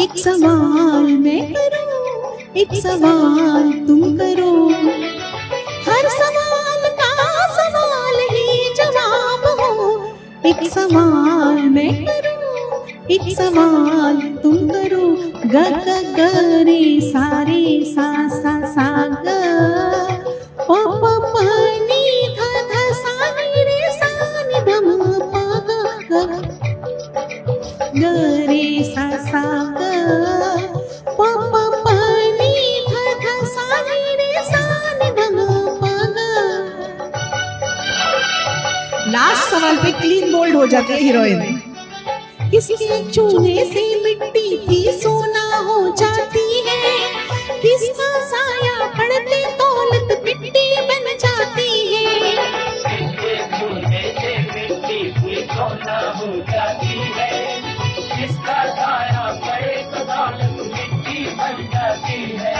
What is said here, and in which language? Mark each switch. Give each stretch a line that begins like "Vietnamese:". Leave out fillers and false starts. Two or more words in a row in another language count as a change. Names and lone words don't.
Hindi: एक सवाल मैं करूं, एक सवाल तुम करो, हर सवाल का सवाल ही जवाब हो। एक सवाल मैं करूं, एक सवाल तुम करो, ग ग ग रे सा सा ग, प प प नी ध ध सा नी रे सा नि ध म प ग ग रे सा ग, प प प नी ध ध सा नी रे सा नि ध म प ग। लास्ट सवाल पे
English: clean bold
Hindi: हो जाती है हीरोइन। किसके चूने से मिट्टी भी सोना हो जाती है, किसका साया पड़ते दौलत मिट्टी बन जाती है। किसके छूने से मिट्टी भी सोना हो जाती है, किसका साया पड़े तो दौलत मिट्टी बन जाती है।